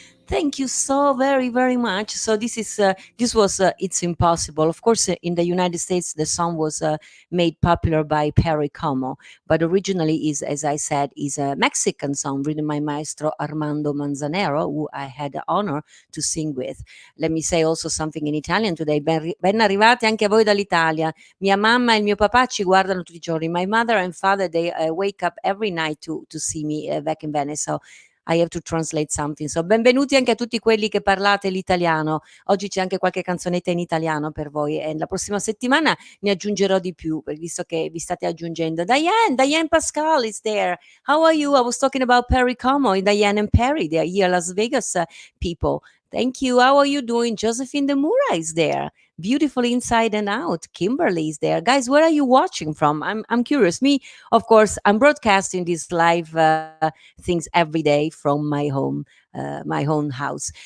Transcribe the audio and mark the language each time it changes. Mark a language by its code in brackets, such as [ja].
[en] Thank you so very, very much. So this was It's Impossible. Of course, in the United States, the song was made popular by Perry Como, but originally is, as I said, is a Mexican song written by Maestro Armando Manzanero, who I had the honor to sing with. Let me say also something in Italian today. [it] Ben arrivati anche a voi dall'Italia. Mia mamma e il mio papà ci guardano tutti i giorni. [en] My mother and father, they wake up every night to see me back in Venice. So I have to translate something. [it] So benvenuti anche a tutti quelli che parlate l'italiano. Oggi c'è anche qualche canzonetta in italiano per voi e la prossima settimana ne aggiungerò di più, visto che vi state aggiungendo. [en] Diane Pascal is there. How are you? I was talking about Perry Como, Diane and Perry. They are here, Las Vegas people. Thank you. How are you doing? Josephine Demura is there. Beautiful inside and out. Kimberly is there. Guys, where are you watching from? I'm curious. Me, of course, I'm broadcasting these live things every day from my own house.